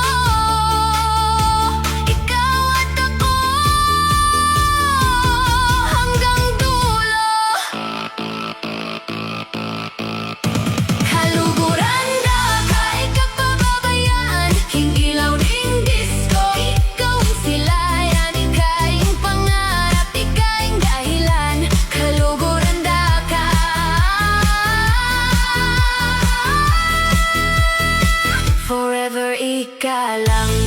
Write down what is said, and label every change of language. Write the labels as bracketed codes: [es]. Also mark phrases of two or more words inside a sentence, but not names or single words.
[tl] Ikaw at ako, hanggang dulo. [pam] Kaluguran da, kahit kapababayaan. King ilaw ning disco, ikaw ang silayan. Ikaing pangarap, ikaing dahilan. Kaluguran da ka, forever ika lang.